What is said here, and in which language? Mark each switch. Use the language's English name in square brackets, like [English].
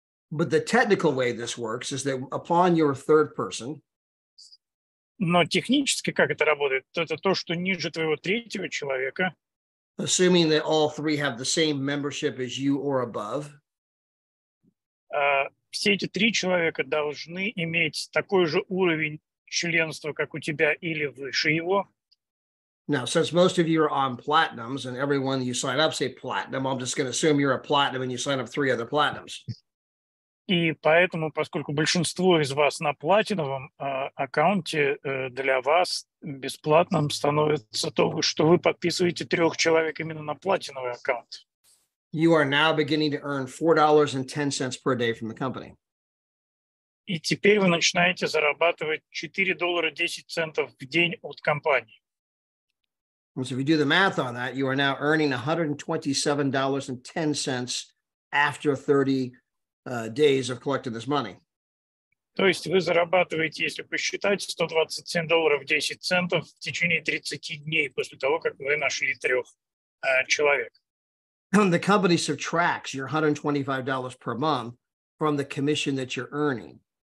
[English] But the technical way this works is that upon your third person, [Russian] Но технически как это работает? Это то, что ниже твоего 3-го человека, [English] assuming that all 3 have the same membership as you or above, [Russian] все эти 3 человека должны иметь такой же уровень членства, как у тебя, или выше его. [English] now, since most of you are on platinums and everyone you sign up say platinum, I'm just going to assume you're a platinum and you sign up 3 other platinums. [Russian] И поэтому, поскольку большинство из вас на платиновом аккаунте, для вас бесплатным становится то, что вы подписываете 3 человек именно на платиновый аккаунт. [English] You are now beginning to earn $4.10 per day from the company. [Russian] И теперь вы начинаете зарабатывать $4.10 в день от компании. [English] And so if you do the math on that, you are now earning $127.10 after 30 days of collecting this money. [Russian] То есть вы зарабатываете, если посчитать, $127.10 в течение 30 дней после того, как вы нашли 3 человек. [English] The company subtracts your $125 per month from the commission that you're earning.